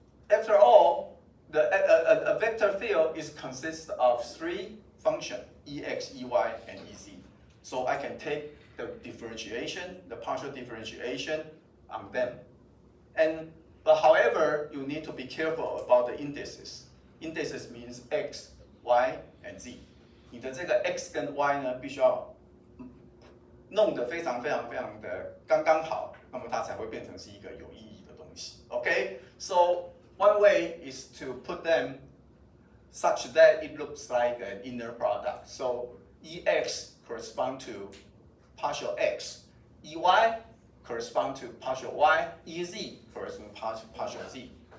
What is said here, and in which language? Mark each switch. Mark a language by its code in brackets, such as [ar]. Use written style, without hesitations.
[en] After all, a vector field consists of three functions, Ex, Ey, and Ez. So I can take the differentiation, the partial differentiation on them. But however, you need to be careful about the indices. Indices means X, Y, and Z. [zh] 你的这个 X 跟 Y 呢，必须要弄得非常的刚刚好，那么它才会变成是一个有意义的东西。 [en] Okay, so one way is to put them such that it looks like an inner product. So Ex correspond to partial X, Ey correspond to partial Y, Ez correspond to partial Z.